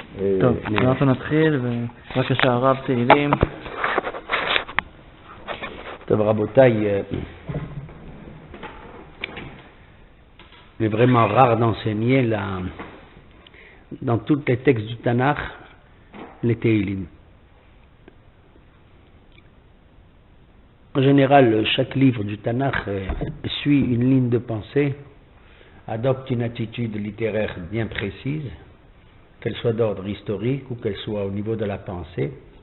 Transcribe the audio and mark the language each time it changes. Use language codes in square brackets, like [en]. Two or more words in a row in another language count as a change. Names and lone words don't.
[he] טוב, אנחנו נתחיל, בבקשה הרב תהילים. טוב רבותיי, [fr] il est vraiment rare d'enseigner dans tous les textes du Tanakh les Tehillim. En général, chaque livre du Tanakh suit une ligne de pensée, adopte une attitude littéraire bien précise, qu'elle soit d'ordre historique ou qu'elle soit au niveau de la pensée.